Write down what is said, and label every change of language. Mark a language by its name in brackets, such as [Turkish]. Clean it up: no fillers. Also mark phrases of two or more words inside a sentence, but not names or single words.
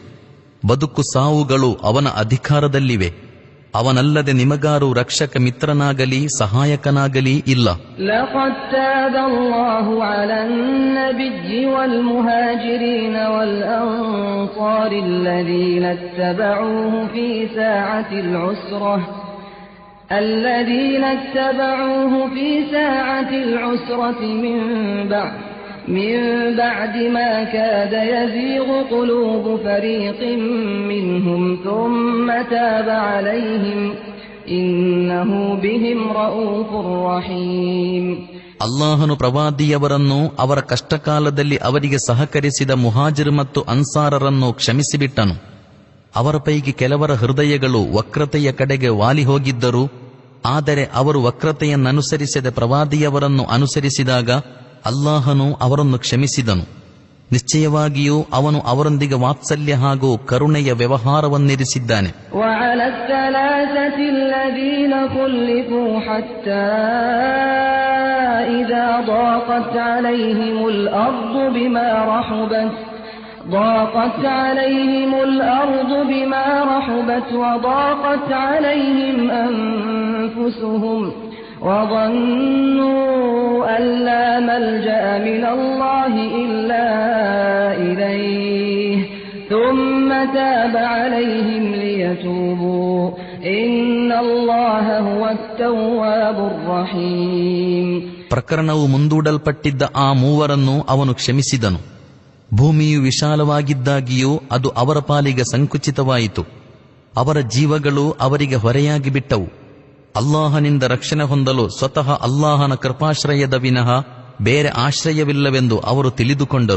[Kannada] ಬದುಕು ಸಾವುಗಳು ಅವನ ಅಧಿಕಾರದಲ್ಲಿವೆ. ಅವನಲ್ಲದೆ ನಿಮಗಾರು ರಕ್ಷಕ ಮಿತ್ರನಾಗಲಿ ಸಹಾಯಕನಾಗಲಿ ಇಲ್ಲ. [Arabic] لقد تاب الله على النبي والمهاجرين والأنصار الذين اتبعوه في ساعة العسرة من بعد ما كاد يزيغ قلوب فريق منهم ثم تاب عليهم إنه بهم رؤوف رحيم. [Kannada] ಅಲ್ಲಾಹನು ಪ್ರವಾದಿಯವರನ್ನು ಅವರ ಕಷ್ಟಕಾಲದಲ್ಲಿ ಅವರಿಗೆ ಸಹಕರಿಸಿದ ಮುಹಾಜಿರ್ ಮತ್ತು ಅನ್ಸಾರರನ್ನು ಕ್ಷಮಿಸಿಬಿಟ್ಟನು. ಅವರ ಪೈಕಿ ಕೆಲವರ ಹೃದಯಗಳು ವಕ್ರತೆಯ ಕಡೆಗೆ ವಾಲಿ ಹೋಗಿದ್ದರು. ಆದರೆ ಅವರು ವಕ್ರತೆಯನ್ನನುಸರಿಸದೆ ಪ್ರವಾದಿಯವರನ್ನು ಅನುಸರಿಸಿದಾಗ ಅಲ್ಲಾಹನು ಅವರನ್ನು ಕ್ಷಮಿಸಿದನು. ನಿಶ್ಚಯವಾಗಿಯೂ ಅವನು ಅವರೊಂದಿಗೆ ವಾತ್ಸಲ್ಯ ಹಾಗೂ ಕರುಣೆಯ ವ್ಯವಹಾರವನ್ನಿರಿಸಿದ್ದಾನೆ. [Arabic] ضاقت عليهم الأرض بما رحبت وضاقت عليهم أنفسهم وظنوا أن لا ملجأ من الله إلا إليه ثم تاب عليهم ليتوبوا إن الله هو التواب الرحيم. [Kannada] ಪ್ರಕರಣವು ಮುಂದೂಡಲ್ಪಟ್ಟಿದ್ದ ಆ ಮೂವರನ್ನು ಅವನು ಕ್ಷಮಿಸಿದನು. ಭೂಮಿಯು ವಿಶಾಲವಾಗಿದ್ದಾಗಿಯೂ ಅದು ಅವರ ಪಾಲಿಗೆ ಸಂಕುಚಿತವಾಯಿತು. ಅವರ ಜೀವಗಳು ಅವರಿಗೆ ಹೊರೆಯಾಗಿ ಬಿಟ್ಟವು. ಅಲ್ಲಾಹನಿಂದ ರಕ್ಷಣೆ ಹೊಂದಲು ಸ್ವತಃ ಅಲ್ಲಾಹನ ಕೃಪಾಶ್ರಯದ ವಿನಃ ಬೇರೆ ಆಶ್ರಯವಿಲ್ಲವೆಂದು ಅವರು ತಿಳಿದುಕೊಂಡರು.